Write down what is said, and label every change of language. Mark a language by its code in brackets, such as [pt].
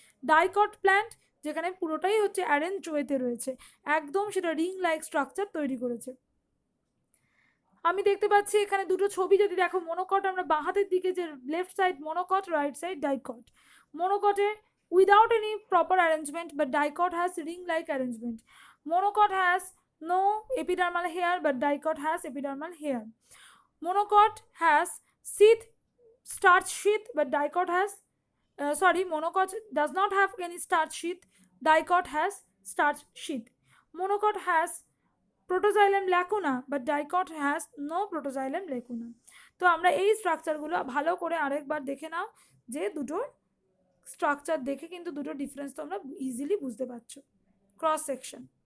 [bn] Dicot plant যেখানে পুরোটাই হচ্ছে অ্যারেঞ্জ ওয়েতে রয়েছে, একদম সেটা রিং লাইক স্ট্রাকচার তৈরি করেছে। আমি দেখতে পাচ্ছি এখানে দুটো ছবি যদি দেখো, মোনোকট আমরা বাঁ হাতের দিকে যে left side মোনোকট, right side dicot. [en] মোনোকটে without any proper arrangement, but dicot has ring like arrangement. Monocot has no epidermal hair, but dicot has epidermal hair. Monocot has starch sheath, but dicot has monocot does not have any starch sheath, dicot has starch sheath. Monocot has protoxylem lacuna, but dicot has no protoxylem lacuna. [bn] তো আমরা এই স্ট্রাকচারগুলো ভালো করে আরেকবার দেখে নাও যে দুটোর structure দেখে কিন্তু দুটো ডিফারেন্স তোমরা ইজিলি বুঝতে পারছো। Cross section.